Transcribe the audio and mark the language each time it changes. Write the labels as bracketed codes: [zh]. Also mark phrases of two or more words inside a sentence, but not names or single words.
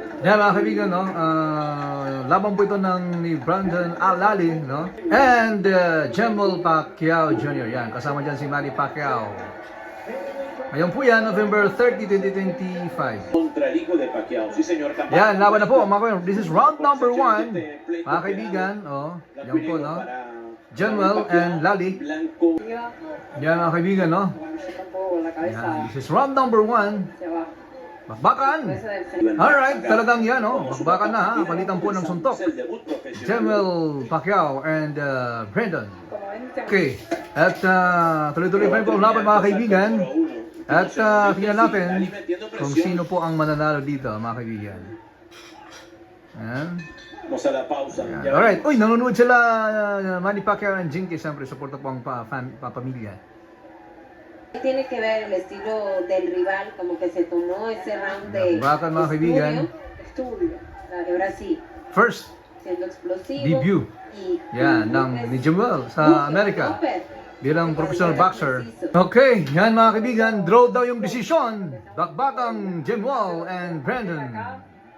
[tl] Yan mga kaibigan, no? Laban po ito ng ni Brandon Alali, no? And Jemel Pacquiao Jr. Yan, kasama dyan si Manny Pacquiao. Ngayon po yan, November 30, 2025. [es] Contra el hijo de Pacquiao. Sí, señor. [tl] Yan, laban na po mga kaibigan. [en] This is round number 1. [tl] Mga kaibigan, oh. Yan po, no? Jemel and Lali. Blanco. Yan mga kaibigan, no? Yan, [en] this is round number 1. [tl] Bakbakan! Alright, talagang yan, no? Bakbakan na, ha? Palitan po ng suntok. Jemel Pacquiao and Brandon. Okay, at tuloy-tuloy pa rin po ang laban mga kaibigan. At tingnan natin kung sino po ang mananalo dito mga kaibigan. Yan. Yan. Alright, uy, nanonood sila Manny Pacquiao and Jinky. Siyempre, suporta po ang pamilya. [es] Tiene que ver el estilo del rival, como que se tomó ese round de [tl] Bakbakan mga kaibigan. [es] estudio. Ahora sí, First siendo explosivo. debut. Y [tl] Yan, ng ni Jemel sa Amerika. Bilang [en] professional boxer. [tl] Okay, yan mga kaibigan, draw daw yung desisyon. Bakbakang Jemel and Brandon.